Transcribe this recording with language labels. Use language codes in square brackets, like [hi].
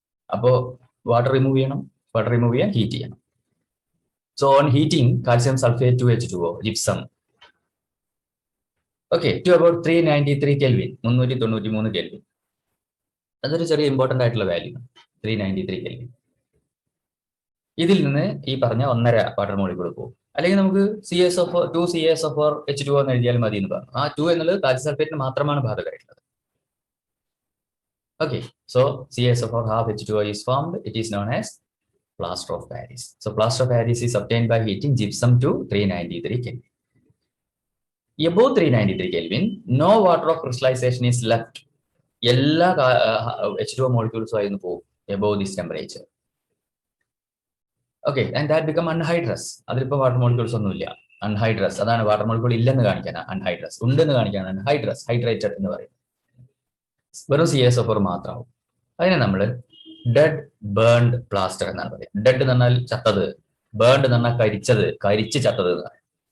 [ml] അപ്പോൾ water remove ചെയ്യാൻ heat ചെയ്യണം. [en] So on heating calcium sulphate 2H2O, gypsum, okay, to about 393 kelvin, 393 kelvin. [ml] അതൊരു ചെറിയ ഇമ്പോർട്ടൻ്റ് ആയിട്ടുള്ള വാല്യൂ, 393 കെൽവിൻ. ഇതിൽ നിന്ന് ഈ പറഞ്ഞ 1.5 വാട്ടർ മോളിക്യൂൾ പോകും. അല്ലെങ്കിൽ നമുക്ക് 2 CaSO4 H2O എന്ന് എഴുതിയാലും മതി എന്ന് പറഞ്ഞു. ആ 2 എന്നുള്ളത് കാൽസ്യം സൾഫേറ്റിന് മാത്രമാണ് ബാധകമായിട്ടുള്ളത്. [en] Okay, so CaSO4 ½ H2O is formed. It is known as plaster of Paris. So plaster of Paris is obtained by heating gypsum to 393 Kelvin. Above 393 Kelvin, no water of crystallization is left. [ml] എല്ലാ H2O molecules ആയിരുന്നു പോകും [en] above this temperature. Okay, and that become anhydrous. [ml] അതിലിപ്പോൾ water molecules ഒന്നുമില്ല. Anhydrous, അതാണ് water molecule ഇല്ലെന്ന് കാണിക്കാൻ anhydrous, ഉണ്ടെന്ന് കാണിക്കാൻ അൺഹൈഡ്രസ്, ഹൈഡ്രേറ്റഡ് എന്ന് പറയും. വെറും CaSO4 മാത്രമാവും. അതിനെ നമ്മൾ ഡെഡ് ബേൺഡ് പ്ലാസ്റ്റർ എന്നാണ് പറയുക. ഡെഡ് എന്ന് പറഞ്ഞാൽ ചത്തത്, ബേൺഡ് എന്ന് പറഞ്ഞാൽ കരിച്ച് ചത്തത് എന്ന് പറയും.